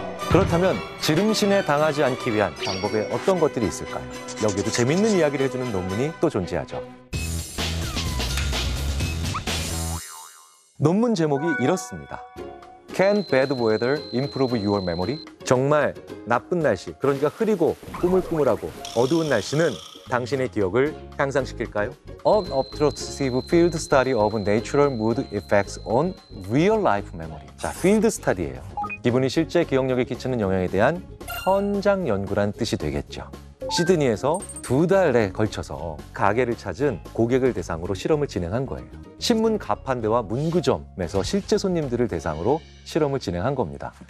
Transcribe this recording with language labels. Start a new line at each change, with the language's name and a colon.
Korean: 그렇다면 지름신에 당하지 않기 위한 방법에 어떤 것들이 있을까요? 여기도 재밌는 이야기를 해주는 논문이 또 존재하죠. 논문 제목이 이렇습니다.
English: Can bad weather improve your memory?
Korean: 정말 나쁜 날씨, 그러니까 흐리고 꾸물꾸물하고 어두운 날씨는 당신의 기억을 향상시킬까요?
English: An obtrusive field study of natural mood effects on real life memory.
Korean: 자, field study예요. 기분이 실제 기억력에 끼치는 영향에 대한 현장 연구란 뜻이 되겠죠. 시드니에서 2달에 걸쳐서 가게를 찾은 고객을 대상으로 실험을 진행한 거예요. 신문 가판대와 문구점에서 실제 손님들을 대상으로 실험을 진행한 겁니다.